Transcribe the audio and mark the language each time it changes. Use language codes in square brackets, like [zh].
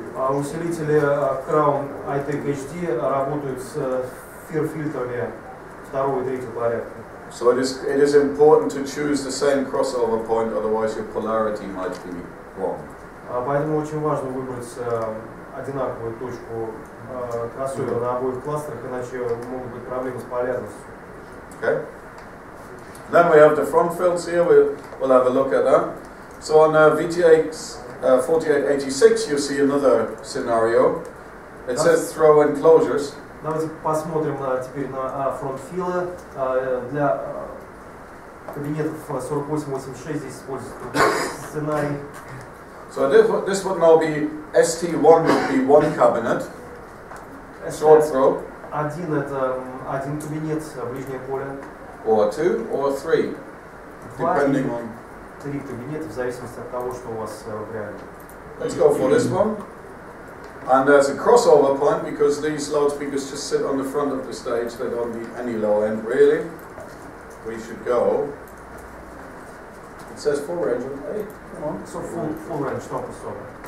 [ru] Усилители Crown iTech HD работают с FIR-фильтрами второго и третьего порядка. [en] So it is important to choose the same crossover point, otherwise your polarity might be wrong. [ru] Поэтому очень важно выбрать одинаковую точку кроссовера на обоих кластерах, иначе могут быть проблемы с полярностью. [en] Okay. Then we have the front fills here. We'll have a look at that. So on VTX 4886, you see another scenario. It says throw enclosures. [ru] Давайте посмотрим теперь на фронтфилы. Для кабинетов 4886 здесь используется сценарий. [en] So this would now be ST1 would be one cabinet, short throw. [ru] Один это один кабинет, ближнее поле. [en] Or two, or three, depending on. [ru] Три кабинета в зависимости от того, что у вас в реале. [en] Let's go for this one. And there's a crossover point because these loudspeakers just sit on the front of the stage. They don't need any low end really. We should go. It says full range. Hey, come on. So full range, no crossover.